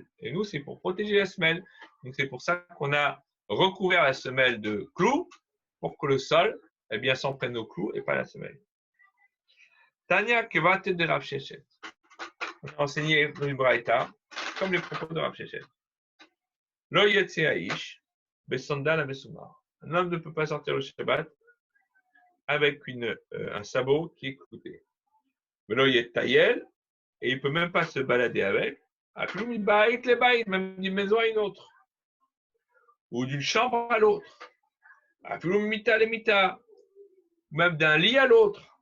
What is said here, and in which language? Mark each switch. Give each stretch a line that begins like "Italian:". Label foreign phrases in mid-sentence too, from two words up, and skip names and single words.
French: Et nous, c'est pour protéger la semelle. Donc, c'est pour ça qu'on a recouvert la semelle de clous pour que le sol, eh bien, s'en prenne aux clous et pas la semelle.
Aramaic: תניא כוותיה דרב ששת.
French: On a enseigné dans une braïta, comme les propos de Rav Sheshet.
Hebrew: לא יצא האיש, בסנדל מסומר.
French: Un homme ne peut pas sortir le Shabbat avec un sabot qui est clouté.
Hebrew: לא יטייל,
French: et il ne peut même pas se balader avec. Même d'une maison à une autre, ou d'une chambre à l'autre, même d'un lit à l'autre.